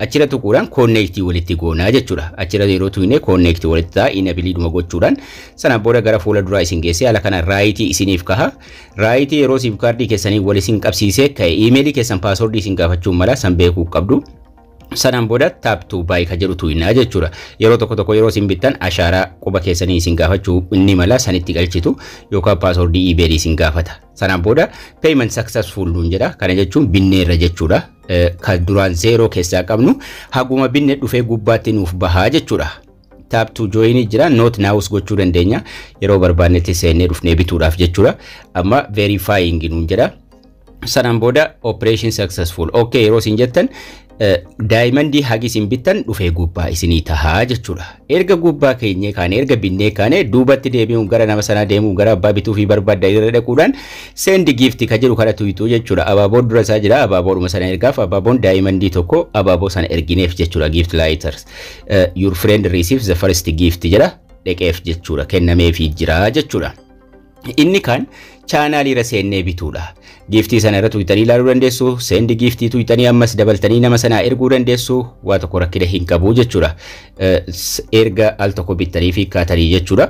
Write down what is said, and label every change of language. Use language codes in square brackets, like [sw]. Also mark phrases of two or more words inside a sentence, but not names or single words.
[om] Achirra tuquudhaan connect walitti goonaa jechuudha. Achirra yeroo tuyine connect walitti ta'a inabiliidhuma gochuudhaan sana booda gara fuula duraa isin geessee haala kana raayitii isiniif kaha. Raayitii yeroo sim kaardii keessanii wal isin qabsiisee ka'e emailii keessan paaswordii isin gaafachuun mala san beekuu qabdu. Sanaan booda [en] tap to buy [om] ka jedhu tuyinaa jechuudha. Yeroo tokko yeroo isin bittan ashaaraa quba keessanii isin gaafachuu inni mala sanitti galchitu yookaan paaswordii emailii isin gaafata. Sanaan booda [en] payment successful [om] nuun jedha. Kana jechuun binneerra jechuudha. Kan duraan 0 keessaa qabnu haguma binne dhufee gubbaatti nuuf bahaa jechuudha. [en] Tap to join [om] jira. [en] Not now [om] gochuu dandeenya. Yeroo barbaannetti seennee dhufnee bituudhaaf jechuudha. Amma verifying nuun jedha. Sanaan booda [en] operation successful. [om] Okay yeroo isin jettan daayimandii hagi isin bittan dhufee gubbaa isinii tahaa jechuudha. Erga gubbaa keenyee kaane erga binnee kaane duubatti deebi'uun gara nama sanaa deemuun gara abbaa bituu fi barbaadda irra dhaquudhaan [en] send gift [om] ka jedhu kana tuyituu jechuudha. Abaaboon dura isaa jira. Abaaboodhuma sana ergaaf abaaboon daayimandii tokko abaaboo sana ergineef jechuudha. [en] Gift lighters your friend receives the first gift [om] jedha dhaqeef jechuudha. Kennameefii jira jechuudha. Inni kan chaanaalii irra seennee bituudha. Giiftii sana irra tuyitanii ilaaluu dandeessu. Send giiftii tuyitanii ammas dabaltanii nama sanaa erguu dandeessu. Waa tokko rakkina hin qabu jechuudha. Erga al tokko bittanii fi kaatanii jechuudha.